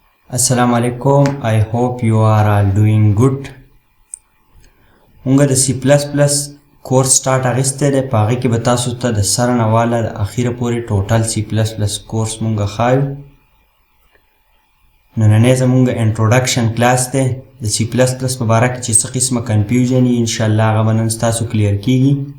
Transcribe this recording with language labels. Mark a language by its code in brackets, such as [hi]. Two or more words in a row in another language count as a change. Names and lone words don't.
[ar] السلام عليكم. [en] I hope you are all doing good. [ps] مونږ د C++ [en] course start [ps] اغسته ده. په هغې کې به تاسو ته د سره نه واله د اخیره پورې [en] total C++ course [ps] مونږ ښایو. نننی زمونږ [en] introduction class [ps] دی د C++ په باره کې چې څه قسمه کنفیوژن وي انشاءالله هغه به نن ستاسو کلیر کیږي.